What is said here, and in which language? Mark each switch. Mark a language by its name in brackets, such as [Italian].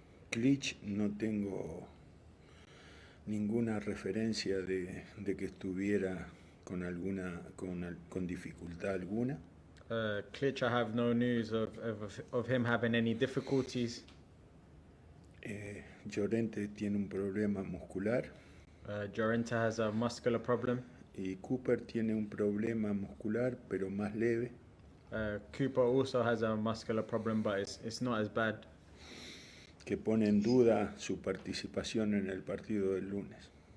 [Spanish] Klitsch no tengo ninguna referencia de que estuviera con dificultad alguna. [English] Klitsch, I have no news of him having any difficulties. [Spanish] Llorente tiene un problema muscular. [English] Llorente has a muscular problem. [Spanish] Y Cooper tiene un problema muscular, pero más leve. [English] Cooper also has a muscular problem, but it's not as bad. [Spanish] Que pone en duda su participación en el partido del lunes.